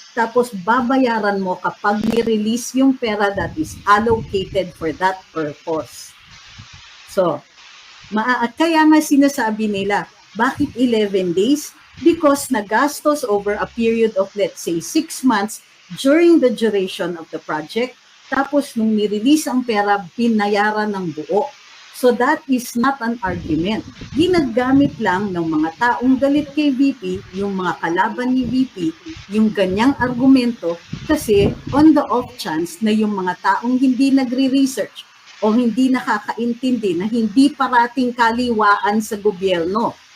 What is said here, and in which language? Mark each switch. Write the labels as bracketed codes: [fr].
[tl] Tapos babayaran mo kapag ni-release yung pera [en] that is allocated for that purpose. [tl] So, kaya nga sinasabi nila, bakit 11 days? [en] Because [tl] nagastos [en] over a period of, let's say, 6 months during the duration of the project. [tl] Tapos nung ni-release ang pera, binayaran ng buo. [en] So that is not an argument. [tl] Ginagamit lang ng mga taong galit kay VP, yung mga kalaban ni VP, yung ganyang argumento kasi [en] on the off chance [tl] na yung mga taong hindi nagre-research o hindi nakakaintindi na hindi parating kaliwaan sa gobyerno.